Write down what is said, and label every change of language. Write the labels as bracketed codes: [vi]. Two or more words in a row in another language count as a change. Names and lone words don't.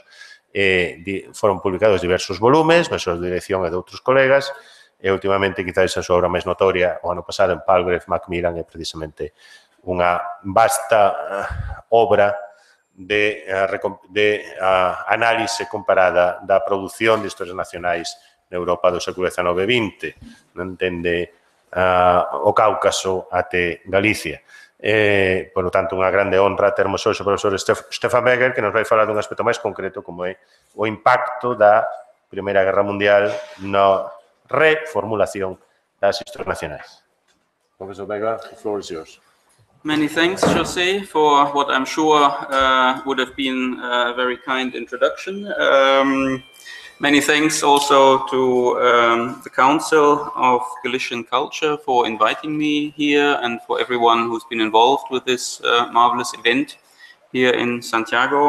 [gl] Foron publicados diversos volumes, baixo a dirección de outros colegas, e últimamente, quizás a súa obra máis notoria, o ano pasado, en Palgrave Macmillan, é precisamente unha vasta obra de análise comparada da produción de historias nacionais na Europa do século XIX e XX, non entende o Cáucaso até Galicia. [es] Por lo tanto, [gl] unha grande honra termos hoxe o profesor Stefan Berger, que nos vai falar dun aspecto máis concreto, como é o impacto da Primeira Guerra Mundial na reformulación das historias nacionais. [en] Professor Berger, the floor is yours. Many thanks, José, for what I'm sure would have been a very kind introduction. Many thanks also to the Council of Galician Culture for inviting me here, and for everyone who's been involved with this marvelous event here in Santiago.